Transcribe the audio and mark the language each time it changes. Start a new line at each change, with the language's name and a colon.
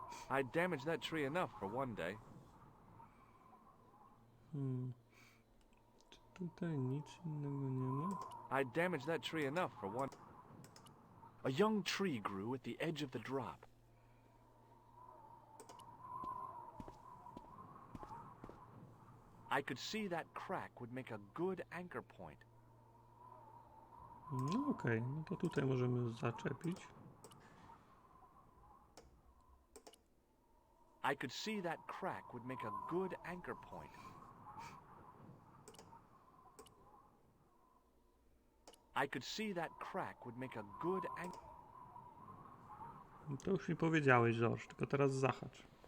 English: I damaged that tree enough for one day.
Polish: Czy tutaj nic innego nie ma?
English: I damaged that tree enough for one. A young tree grew at the edge of the drop. I could see that crack would make a good anchor point.
Polish: No okej, no to tutaj możemy zaczepić.
English: I could see that crack would make a good anchor point. I could see that crack would make a good anchor.
Polish: No to już mi powiedziałeś, George, tylko teraz zahacz.